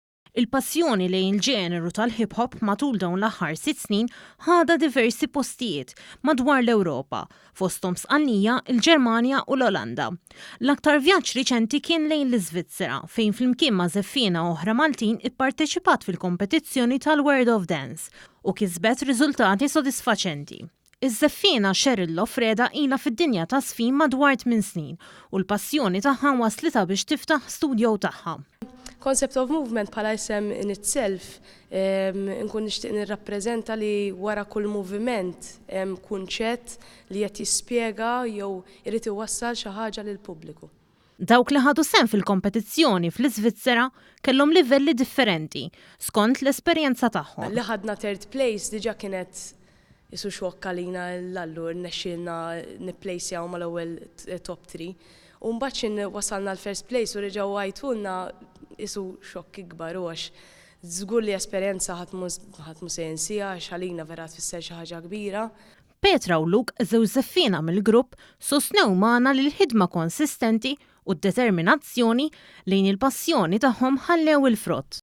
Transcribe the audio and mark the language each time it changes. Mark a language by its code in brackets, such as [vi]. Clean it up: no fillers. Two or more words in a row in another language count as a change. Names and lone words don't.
[mt] Il-passjoni lejn il-ġeneru tal-hip-hop matul dawn l-aħħar 6 snin ħada diversi postijiet madwar l-Ewropa, fosthom Spanja, il-Ġermanja u l-Olanda. L-aktar vjaġġ riċenti kien lejn l-Iżvizzera, fejn flimkien ma' Żeffiena oħra Maltin ipparteċipat fil-kompetizzjoni tal-World of Dance u kisbet riżultati sodisfaċenti. Iż-Żeffiena Cheryl Lofreda ilha fid-dinja ta' sfin madwar 8 snin u l-passjoni tagħha waslitha biex tiftaħ studju tagħha. [en] Concept of movement [mt] bħala isem [en] in itself, [mt] nkun nixtieq nirrappreżenta li wara kull moviment hemm kunċett li qed jispjega jew irid iwassal xi ħaġa lill-pubbliku. Dawk li ħadu sehem fil-kompetizzjoni fl-Iżvizzera kellhom livelli differenti skont l-esperjenza tagħhom. Li ħadna [en] third place [mt] diġà kienet isu xokk għalina l-allur nexxielna nipplejsjaw mal-ewwel top 3. U mbagħad wasalna l- [en] first place [mt] u reġgħu għajtulna isu xokk ikbar u għax żgur li esperjenza ħadd mhu se jinsiha għax għalina vera tfisser xi ħaġa kbira. Petra u Luke, żewġ Żeffiena mill-grupp, sostnew magħna li l-ħidma konsistenti u d-determinazzjoni lejn il-passjoni tagħhom ħallew il-frott.